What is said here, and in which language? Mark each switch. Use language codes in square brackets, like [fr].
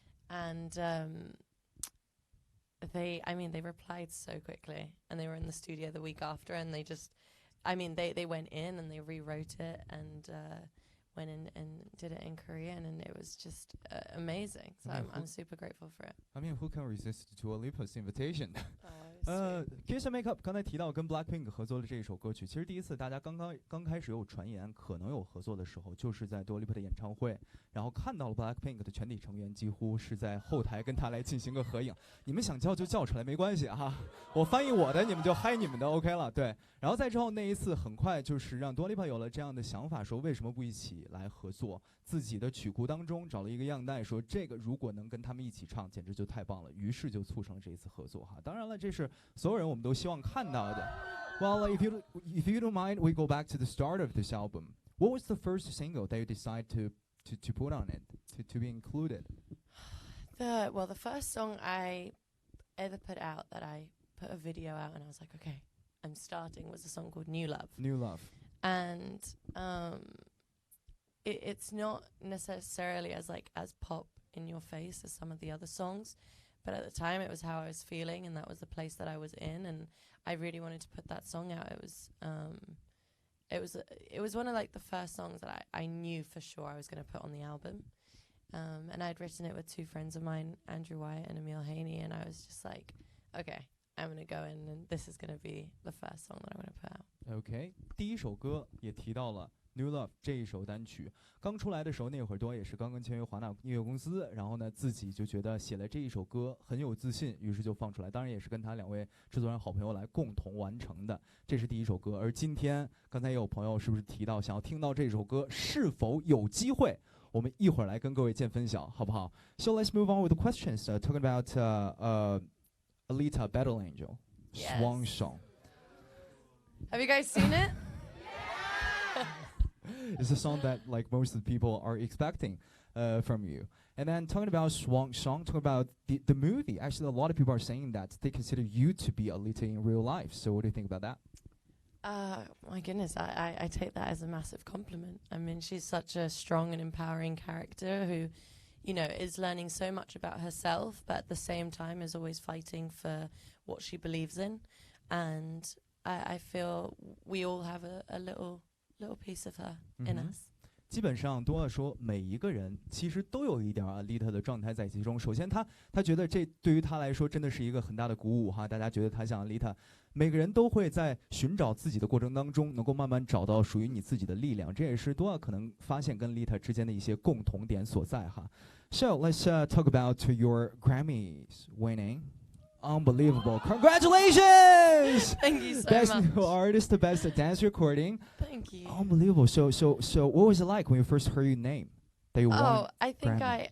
[en] And they replied so quickly, and they were in the studio the week after, and they went in and they rewrote it and went in and did it in Korean, and it was just amazing. So I'm super grateful for it. I mean, who can resist Dua Lipa's invitation? Kiss [zh] and Make Up 刚才提到跟 Blackpink 合作的这一首歌曲，其实第一次大家刚开始有传言可能有合作的时候，就是在 Dua Lipa 的演唱会，然后看到了 Blackpink 的全体成员几乎是在后台跟他来进行个合影。你们想叫就叫出来，没关系哈，我翻译我的，你们就嗨你们的 OK 了。对，然后再之后那一次很快就是让 Dua Lipa 有了这样的想法，说为什么不一起来合作，自己的曲库当中找了一个样带，说这个如果能跟他们一起唱，简直就太棒了。于是就促成了这一次合作哈。当然了，这是所有人我们都希望看到的。 [en] Well, if you don't mind, we go back to the start of this album. What was the first single that you decided to put on it, to be included? The first song I ever put out that I put a video out and I was like, okay, I'm starting, was a song called New Love. New Love. And it's not necessarily as pop in your face as some of the other songs, but at the time it was how I was feeling, and that was the place that I was in, and I really wanted to put that song out. It was it was one of like the first songs that I knew for sure I was going to put on the album. And I'd written it with two friends of mine, Andrew Wyatt and Emil Haney, and I was just like, okay, I'm going to go in and this is going to be the first song that I'm going to put out. [zh] OK， 第一首歌也提到了 New Love 这一首单曲，刚出来的时候那会儿多也是刚刚签约华纳音乐公司，然后呢自己就觉得写了这一首歌很有自信，于是就放出来，当然也是跟他2位制作人好朋友来共同完成的，这是第一首歌。而今天刚才也有朋友是不是提到想要听到这首歌是否有机会，我们一会儿来跟各位见分晓，好不好？ [en] So let's move on with the questions. Talking about Alita Battle Angel Swan Song. Have you guys seen it? It's a song that like most of the people are expecting from you. And then talking about Swan Song, talking about the movie. Actually, a lot of people are saying that they consider you to be Alita in real life. So what do you think about that? My goodness, I take that as a massive compliment. I mean, she's such a strong and empowering character who, you know, is learning so much about herself, but at the same time is always fighting for what she believes in. And I feel we all have a little piece of her in us. [zh] 基本上都要说每一个人其实都有一点Alita的状态在其中。首先他觉得这对于他来说真的是一个很大的鼓舞哈，大家觉得他像Alita，每个人都会在寻找自己的过程当中能够慢慢找到属于你自己的力量，这也是多可能发现跟Alita之间的一些共同点所在哈。 [en] So let's talk about your Grammys winning. Unbelievable. Congratulations! Thank you so Best much. New Artist, the Best Dance Recording. Thank you. Unbelievable. So what was it like when you first heard your name? That you won? I think Grammy.